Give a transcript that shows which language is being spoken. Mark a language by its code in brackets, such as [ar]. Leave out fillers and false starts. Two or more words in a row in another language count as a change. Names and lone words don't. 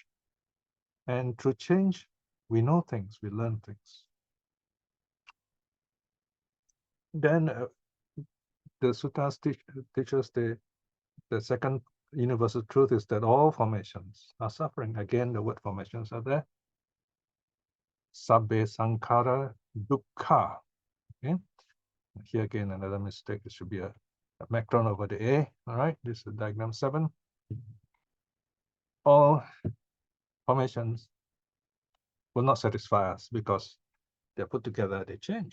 [en] And through change, we know things, we learn things. Then the suttas teach us the second universal truth is that all formations are suffering. Again, the word formations are there. [pi] Sabbe sankhara dukkha. [en] Okay? Here again, another mistake. It should be a macron over the A. All right, this is diagram 7. All formations will not satisfy us because they're put together, they change.